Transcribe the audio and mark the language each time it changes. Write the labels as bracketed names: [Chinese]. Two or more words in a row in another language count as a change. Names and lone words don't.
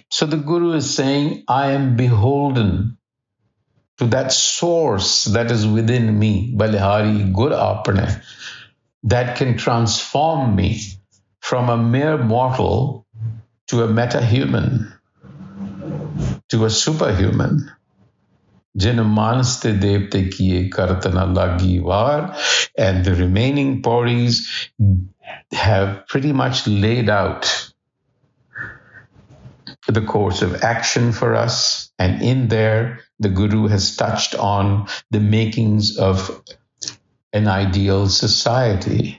[English] So the Guru is saying, I am beholden to that source that is within me, [Punjabi] ਬਲਿਹਾਰੀ ਗੁਰ ਆਪਣੇ, [English] that can transform me from a mere mortal to a meta-human, to a superhuman. [Punjabi] ਜਿਨਿ ਮਾਣਸ ਤੇ ਦੇਵਤੇ ਕੀਏ ਕਰਤ ਨ ਲਾਗੀ ਵਾਰ. [English] And the remaining pauris have pretty much laid out the course of action for us. And in there, the Guru has touched on the makings of an ideal society.